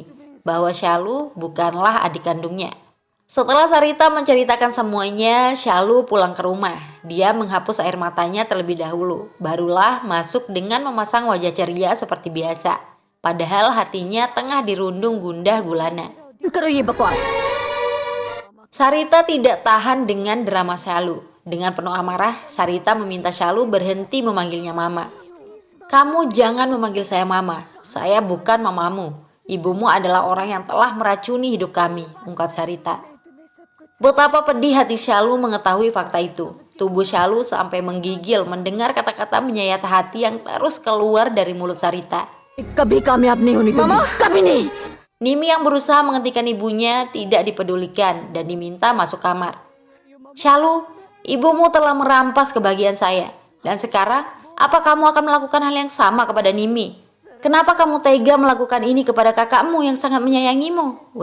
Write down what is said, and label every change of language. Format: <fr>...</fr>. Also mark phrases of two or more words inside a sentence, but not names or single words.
<id>Bahwa Shalu bukanlah adik kandungnya. Setelah Sarita menceritakan semuanya, Shalu pulang ke rumah. Dia menghapus air matanya terlebih dahulu. Barulah masuk dengan memasang wajah ceria seperti biasa. Padahal hatinya tengah dirundung gundah gulana.</id> <hi>करो ये बकवास।</hi> <id>Sarita tidak tahan dengan drama Shalu. Dengan penuh amarah, Sarita meminta Shalu berhenti memanggilnya Mama. Kamu jangan memanggil saya Mama. Saya bukan mamamu. Ibumu adalah orang yang telah meracuni hidup kami, ungkap Sarita. Betapa pedih hati Shalu mengetahui fakta itu. Tubuh Shalu sampai menggigil mendengar kata-kata menyayat hati yang terus keluar dari mulut Sarita.</id> <hi>कभी कामयाब नहीं होनी तुम, कभी नहीं।</hi> <id>Nimi yang berusaha menghentikan ibunya tidak dipedulikan dan diminta masuk kamar. Shalu, ibumu telah merampas kebahagiaan saya. Dan sekarang, apa kamu akan melakukan hal yang sama kepada Nimi? Kenapa kamu tega melakukan ini kepada kakakmu yang sangat menyayangimu?</id>